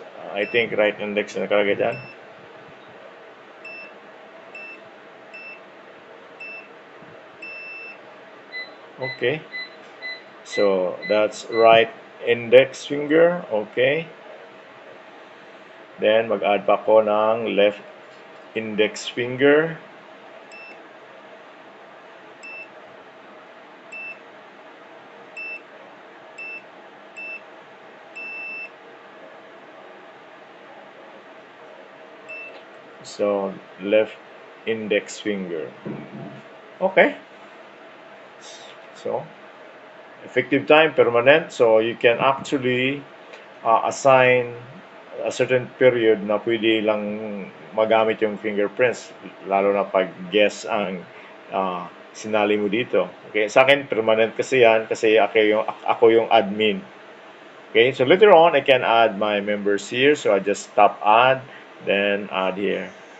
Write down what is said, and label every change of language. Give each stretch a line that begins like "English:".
English: I think right index
Filipino: na nakalagay dyan. Okay.
English: So, that's right index finger. Okay.
Filipino: Then, mag-add pa ako ng
English: left index finger. So, left index finger. Okay. So, effective time, permanent. So, you can actually assign a certain period
Filipino: na pwede lang magamit yung fingerprints. Lalo na pag guess ang sinali mo dito. Okay, sa akin, permanent kasi yan kasi ako yung admin.
English: Okay, so later on, I can add my members here. So, I just tap add, then add here.